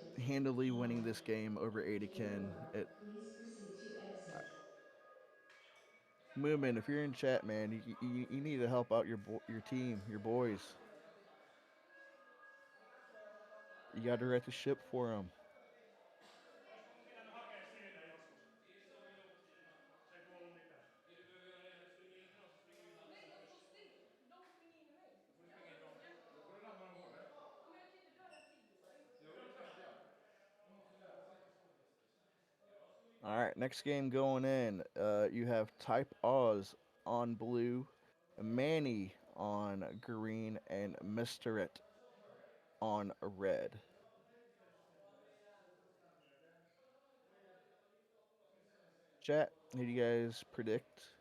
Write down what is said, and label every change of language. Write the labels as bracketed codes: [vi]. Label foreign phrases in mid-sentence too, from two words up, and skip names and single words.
[en] handily winning 1. this game over Game Adekin. over. Please proceed to exit. Moomin, if you're in chat, man, you need to help out your team, your boys. You got to write the ship for them. [fi] Olisiko mun pitänyt hakea siitä joskus? Se ei kuollut mitään. [sv] Nej, de står still. De springer in i mig. Då får du springa in dem. Då får du ramla dem hårdare. Ja, men jag kan inte döda en tiger. Jo, det kan du göra. [en] All right, next game going in. You have Type Oz on blue, Manny on green, and Mr. It on red. Chat, who do you guys predict?